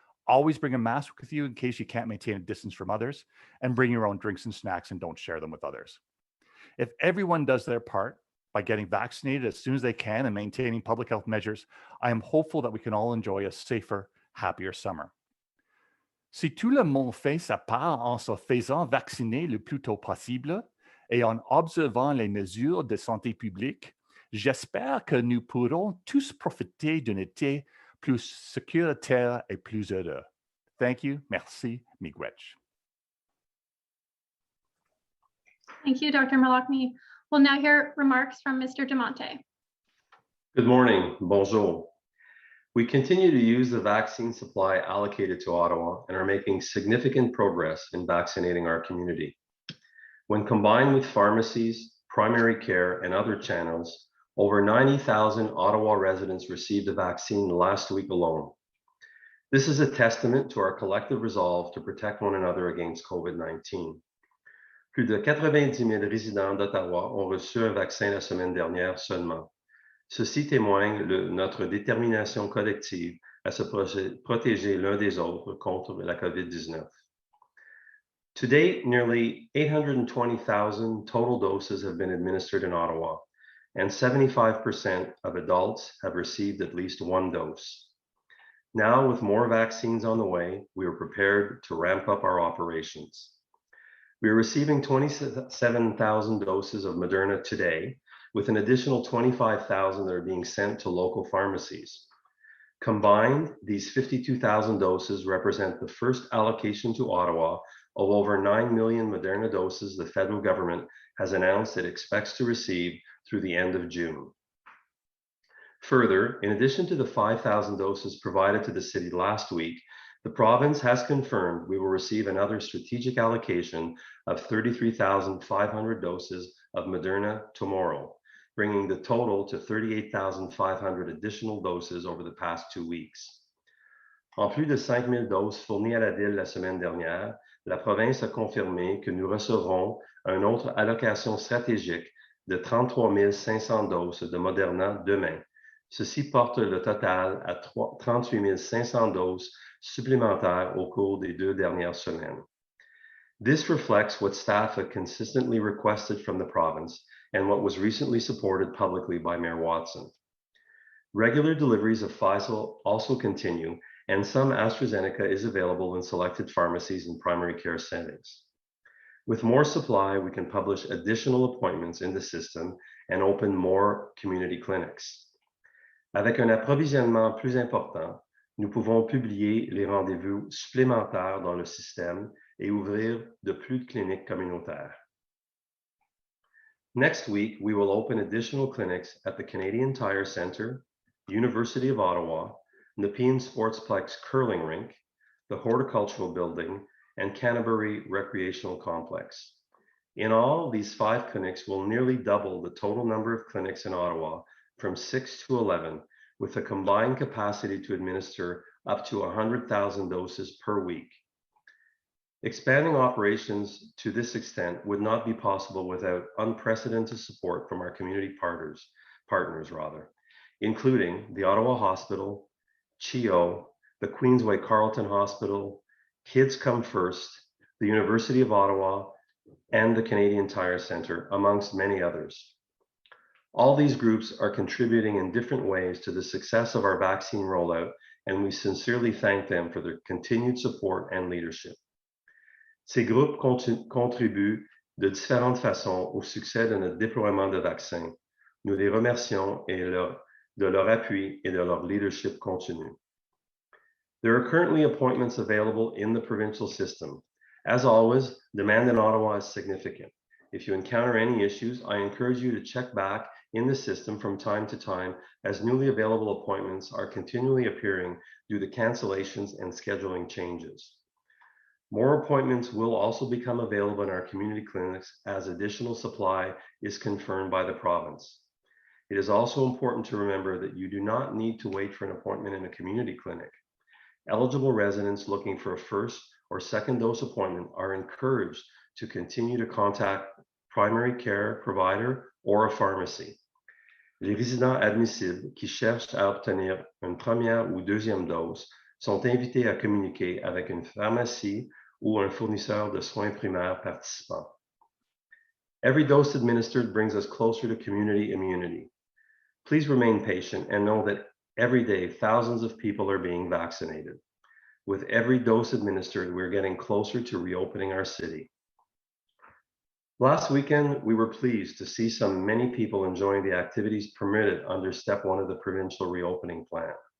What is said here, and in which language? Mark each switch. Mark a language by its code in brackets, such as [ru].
[en] Always bring a mask with you in case you can't maintain a distance from others, and bring your own drinks and snacks and don't share them with others. If everyone does their part, by getting vaccinated as soon as they can and maintaining public health measures, I am hopeful that we can all enjoy a safer, happier summer. [fr] Si tout le monde fait sa part en se faisant vacciner le plus tôt possible et en observant les mesures de santé publique, j'espère que nous pourrons tous profiter d'un été plus sécuritaire et plus heureux. [en] Thank you. [fr] Merci, [oj] Miigwech. [en] Thank you, Dr. Malakmi. We'll now hear remarks from Mr. Demonte. Good morning. [fr] Bonjour. [en] We continue to use the vaccine supply allocated to Ottawa and are making significant progress in vaccinating our community. When combined with pharmacies, primary care, and other channels, over 90,000 Ottawa residents received the vaccine last week alone. This is a testament to our collective resolve to protect one another against COVID-19. [fr] Plus de 90 000 résidents d'Ottawa ont reçu un vaccin la semaine dernière seulement. Ceci témoigne de notre détermination collective à se protéger l'un des autres contre la COVID-19. [en] To date, nearly 820,000 total doses have been administered in Ottawa, and 75% of adults have received at least one dose. Now, with more vaccines on the way, we are prepared to ramp up our operations. We are receiving 27,000 doses of Moderna today, with an additional 25,000 that are being sent to local pharmacies. Combined, these 52,000 doses represent the first allocation to Ottawa of over 9 million Moderna doses the federal government has announced it expects to receive through the end of June. Further, in addition to the 5,000 doses provided to the city last week, the province has confirmed we will receive another strategic allocation of 33,500 doses of Moderna tomorrow, bringing the total to 38,500 additional doses over the past 2 weeks. [fr] En plus de 5 000 doses fournies à la Ville la semaine dernière, la province a confirmé que nous recevrons une autre allocation stratégique de 33 500 doses de Moderna demain. Ceci porte le total à 38 500 doses supplémentaires au cours des 2 dernières semaines. [en] This reflects what staff have consistently requested from the province and what was recently supported publicly by Mayor Watson. Regular deliveries of Pfizer also continue, and some AstraZeneca is available in selected pharmacies and primary care settings. With more supply, we can publish additional appointments in the system and open more community clinics. [fr] Avec un approvisionnement plus important, nous pouvons publier les rendez-vous supplémentaires dans le système et ouvrir de plus de cliniques communautaires. [en] Next week, we will open additional clinics at the Canadian Tire Centre, University of Ottawa, Nepean Sportsplex Curling Rink, the Horticultural Building, and Canterbury Recreational Complex. In all, these 5 clinics will nearly double the total number of clinics in Ottawa from 6 to 11, with a combined capacity to administer up to 100,000 doses per week. Expanding operations to this extent would not be possible without unprecedented support from our community partners, including the Ottawa Hospital, CHEO, the Queensway Carleton Hospital, Kids Come First, the University of Ottawa, and the Canadian Tire Centre, amongst many others. All these groups are contributing in different ways to the success of our vaccine rollout, and we sincerely thank them for their continued support and leadership. [fr] Ces groupes contribuent de différentes façons au succès de notre déploiement de vaccins. Nous les remercions de leur appui et de leur leadership continu. [en] There are currently appointments available in the provincial system. As always, demand in Ottawa is significant. If you encounter any issues, I encourage you to check back in the system from time to time, as newly available appointments are continually appearing due to cancellations and scheduling changes. More appointments will also become available in our community clinics as additional supply is confirmed by the province. It is also important to remember that you do not need to wait for an appointment in a community clinic. Eligible residents looking for a first or second dose appointment are encouraged to continue to contact primary care provider or a pharmacy. [fr] Les résidents admissibles qui cherchent à obtenir une première ou deuxième dose sont invités à communiquer avec une pharmacie ou un fournisseur de soins primaires participant. [en] Every dose administered brings us closer to community immunity. Please remain patient and know that every day thousands of people are being vaccinated. With every dose administered, we're getting closer to reopening our city. Last weekend, we were pleased to see many people enjoying the activities permitted under Step 1 of the provincial reopening plan.